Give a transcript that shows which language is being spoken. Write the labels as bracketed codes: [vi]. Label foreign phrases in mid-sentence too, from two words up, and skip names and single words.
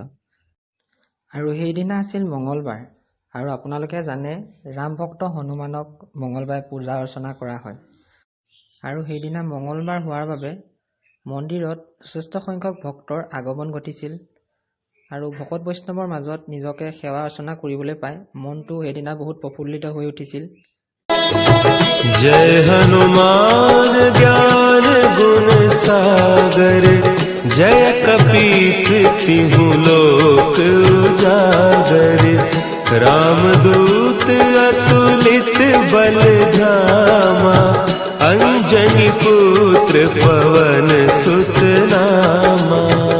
[as] আৰু সেইদিনা আছিল মঙলবাৰ, আৰু আপোনালোকে জানে ৰাম ভক্ত হনুমানক মঙলবাৰে পূজা অৰ্চনা কৰা হয়। আৰু সেইদিনা মঙলবাৰ হোৱাৰ বাবে মন্দিৰত যথেষ্ট সংখ্যক ভক্তৰ আগমন ঘটিছিল। আৰু ভকত বৈষ্ণৱৰ মাজত নিজকে সেৱা অৰ্চনা কৰিবলৈ পাই মনটো সেইদিনা বহুত প্ৰফুল্লিত হৈ উঠিছিল। [awa] जय हनुमान ज्ञान गुण सागर जय कपीस तिहु लोक उजागर रामदूत अतुलित बल धामा अंजनी पुत्र पवन सुत नामा।